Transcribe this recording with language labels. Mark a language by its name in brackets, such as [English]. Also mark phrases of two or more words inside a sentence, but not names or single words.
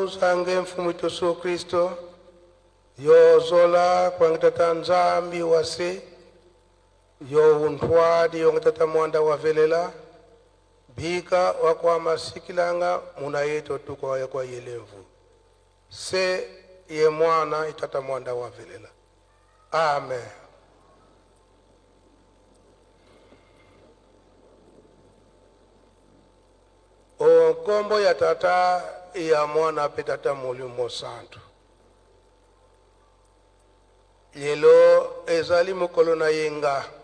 [Kongo] zange mfumu Yesu Kristo yozola kwa ngitata nzambi wase yo untwadi yo ngitata mwanda wavelela bika wakwa masikilanga muna yeto tuko kwa yelemvu se ye mwana itata mwanda wavelela amen. [Lingala] O kombo ya tata ya mwana pe tata mulimo santu lelo ezali mokolo na yenga